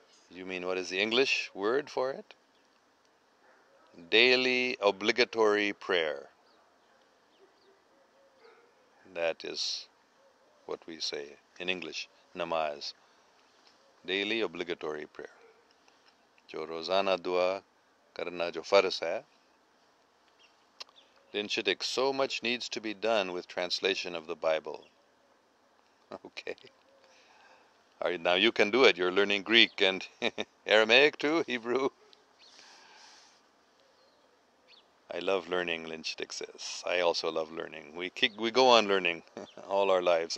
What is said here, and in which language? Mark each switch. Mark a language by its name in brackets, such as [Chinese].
[English] You mean what is the English word for it? Daily obligatory prayer. That is what we say in English, namaz. Daily obligatory prayer. [Hindi] जो रोज़ाना दुआ करना जो फ़र्ज़ है. [English] Lynn Chittick, so much needs to be done with translation of the Bible. Okay. All right, now you can do it. You're learning Greek and Aramaic too, Hebrew. I love learning, Lynn Chittick says. I also love learning. We go on learning all our lives.